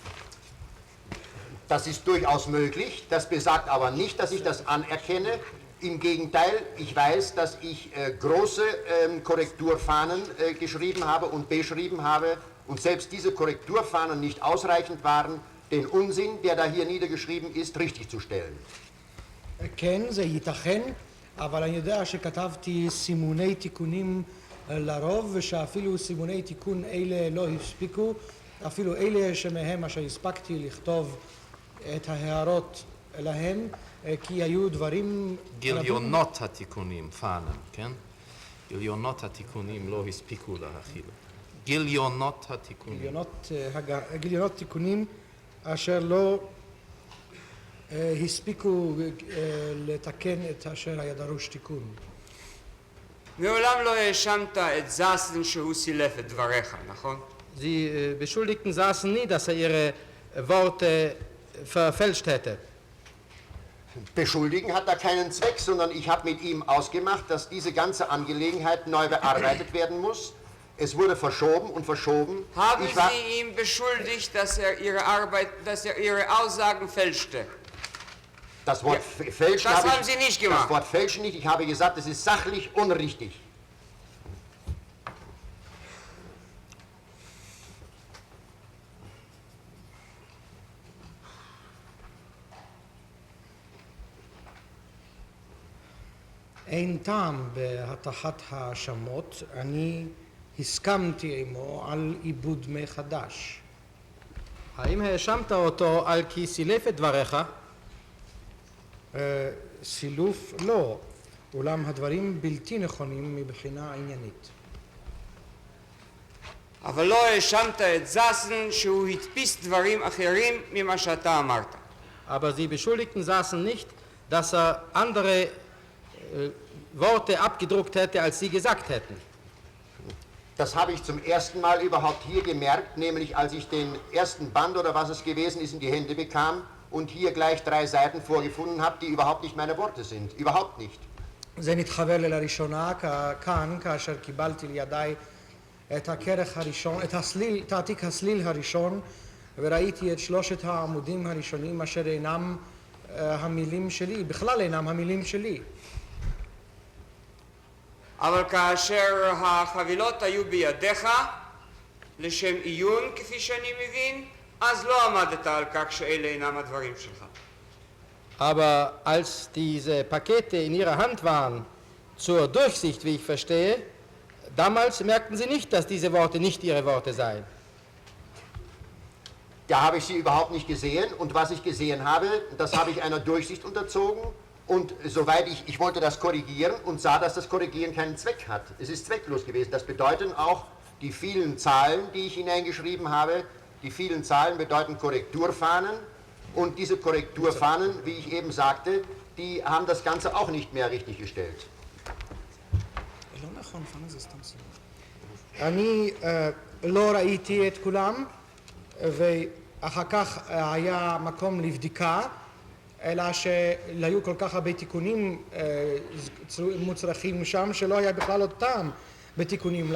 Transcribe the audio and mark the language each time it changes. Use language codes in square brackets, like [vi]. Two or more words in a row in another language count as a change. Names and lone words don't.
[de] Das ist durchaus möglich, das besagt aber nicht, dass ich das anerkenne. Im Gegenteil, ich weiß, dass ich große Korrekturfahnen geschrieben habe und beschrieben habe und selbst diese Korrekturfahnen nicht ausreichend waren, den Unsinn, der da hier niedergeschrieben ist, richtig zu stellen. [he] כן, זה ייתכן, אבל אני יודע שכתבתי סימוני תיקונים לרוב, ושאפילו סימוני תיקון אלה לא הספיקו, אפילו אלה שמהם אשר הספקתי לכתוב את ההערות להם, כי היו דברים... גיליונות התיקונים, פאנם, כן? גיליונות התיקונים לא הספיקו להכיל. גיליונות התיקונים. גיליונות תיקונים אשר לא הספיקו לתקן את אשר היה דרוש תיקון. מעולם לא האשמת את זסן שהוא סילף את דבריך, נכון? [de] Sie beschuldigten Sassen nie, dass ihre Worte verfälscht hätte. Beschuldigen hat da keinen Zweck, sondern ich habe mit ihm ausgemacht, dass diese ganze Angelegenheit neu bearbeitet werden muss. Es wurde verschoben und verschoben. Haben Sie ihn beschuldigt, dass er Ihre Aussagen fälschte? Das Wort fälschen das haben Sie nicht gemacht. Das Wort fälschen nicht. Ich habe gesagt, es ist sachlich unrichtig. [he] אין טעם בהטחת האשמות, אני הסכמתי עמו על עיבוד מחדש. האם האשמת אותו על כי סילף את דבריך? סילוף לא, אולם הדברים בלתי נכונים מבחינה עניינית. אבל לא האשמת את זסן שהוא הדפיס דברים אחרים ממה שאתה אמרת. [de] Aber Sie beschuldigten Sassen nicht, dass andere Worte abgedruckt hätte, als Sie gesagt hätten. Das habe ich zum ersten Mal überhaupt hier gemerkt, nämlich als ich den ersten Band oder was es gewesen ist in die Hände bekam und hier gleich 3 Seiten vorgefunden habe, die überhaupt nicht meine Worte sind. Überhaupt nicht. [he] זה נתחבר לי לראשונה כאן, כאשר קיבלתי לידיי את הכרך הראשון, את העתיק הסליל הראשון, וראיתי את 3 העמודים הראשונים אשר אינם המילים שלי, בכלל אינם המילים שלי. אבל כאשר החבילות היו בידיך לשם עיון, כפי שאני מבין, אז לא עמדת על כך שאלה אינם הדברים שלך. [de] Aber als diese Pakete in Ihrer Hand waren, zur Durchsicht, wie ich verstehe, damals merkten Sie nicht, dass diese Worte nicht Ihre Worte seien. Da habe ich sie überhaupt nicht gesehen und was ich gesehen habe, das habe ich einer Durchsicht unterzogen und soweit ich wollte das korrigieren und sah, dass das Korrigieren keinen Zweck hat. Es ist zwecklos gewesen. Das bedeutet auch, die vielen Zahlen, die ich hineingeschrieben habe, die vielen Zahlen bedeuten Korrekturfahnen und diese Korrekturfahnen, wie ich eben sagte, die haben das Ganze auch nicht mehr richtig gestellt. [he] אני לא ראיתי את כולם, ואחר כך היה מקום לבדיקה, אלא שהיו כל כך הרבה תיקונים מוצרכים שם, שלא היה בכלל עוד טעם בתיקונים.